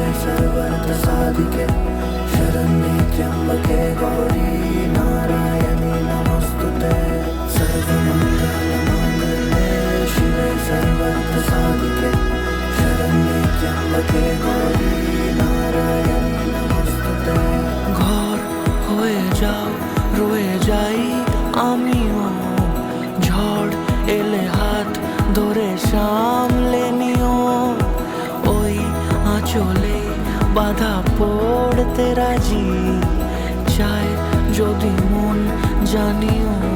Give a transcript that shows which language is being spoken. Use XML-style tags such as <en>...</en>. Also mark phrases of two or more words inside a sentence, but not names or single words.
<sa>सर्वार्थसाधिके शरण्ये त्र्यम्बके गौरी नारायणी नमोऽस्तुते। सर्वमङ्गलमाङ्गल्ये शिवे सर्वार्थसाधिके शरण्ये त्र्यम्बके गौरी नारायणी नमोऽस्तुते।</sa> <bn>ঘর হয়ে যাও রয়ে যাই আমিও, ঝড় এলে হাত ধরে সামলে নিও, ওই আঁচলে বাধা পড়তে রাজি, চায় যদি মন জানিও,</bn>